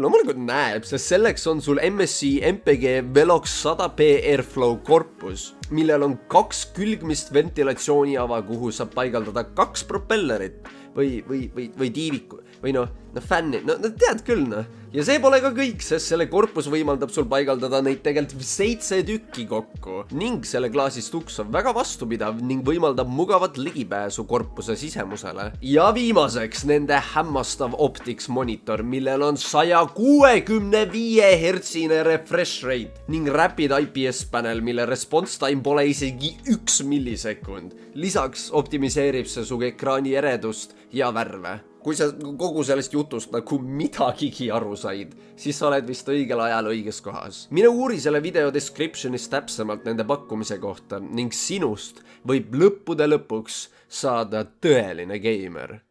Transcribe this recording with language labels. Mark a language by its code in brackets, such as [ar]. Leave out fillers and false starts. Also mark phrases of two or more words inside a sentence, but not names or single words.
[et] Loomulikult näeb, sest selleks on sul MSI MPG Velox 100p Airflow korpus, millel on 2 külgmist ventilatsiooniava, kuhu saab paigaldada 2 propellerit või tiiviku või fänni, tead küll Ja see pole ka kõik, sest selle korpus võimaldab sul paigaldada neid tegelikult 7 tükki kokku ning selle klaasist uks on väga vastupidav ning võimaldab mugavat ligipääsu korpuse sisemusele. Ja viimaseks nende hämmastav optics monitor, millel on 165 Hz-ine [en] refresh rate [et] ning [en] rapid IPS panel, [et] mille [en] response time [et] pole isegi 1 millisekund. Lisaks optimiseerib see su ekraani eredust ja värve. Kui sa kogu sellest jutust nagu midagigi aru said, siis sa oled vist õigel ajal õiges kohas. Mine uuri selle video descriptionis täpsemalt nende pakkumise kohta ning sinust võib lõppude lõpuks saada tõeline geimer.